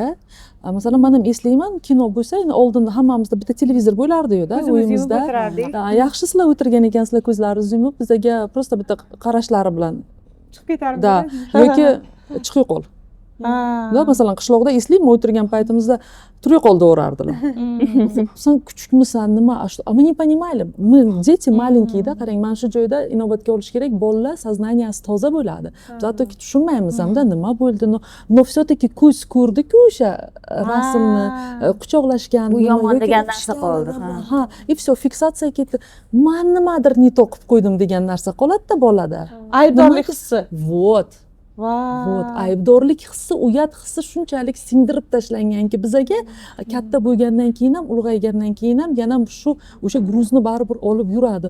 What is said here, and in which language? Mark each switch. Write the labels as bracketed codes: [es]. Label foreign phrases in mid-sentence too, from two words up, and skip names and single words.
[uz] Masalan, men ham eslayman, kino bo'lsa, oldinda hammamizda bitta televizor bo'lardi-yu-da, uyimizda. Yaxshi sizlar o'tirgan ekansizlar, ko'zlaringizni yumib, bizaga просто bitta qarashlari bilan chiqib ketardi. Yoki chiqib qol. Masalan, qishloqda eslayman, o'tirgan paytimizda turib qoldi o'rardilar. Sen kuchukmisan, nima? [ru] Мы не понимали. Мы дети маленькие- [uz] da, qarang, mana shu joyda inobatga olish kerak, bolalar soznaniyasi toza bo'ladi. Biz hattoki tushunmaymiz hamda nima bo'ldi. [ru] Но все-таки [uz] ko'z ko'rdi-ku o'sha rasmni, quchoqlashgan. Bu yomon degan narsa qoldi. Ha, [ru] и все, [uz] fiksatsiya ketdi. Men nimadir ne to'qib qo'ydim degan narsa qoladi-da bolada. Aybdorlik hissi. Вот. Aybdorlik hissi, uyat hissi shunchalik singdirib tashlanganki bizaga, katta bo'lgandan keyin ham, ulg'aygandan keyin ham yana shu o'sha gruzni baribir olib yuradi.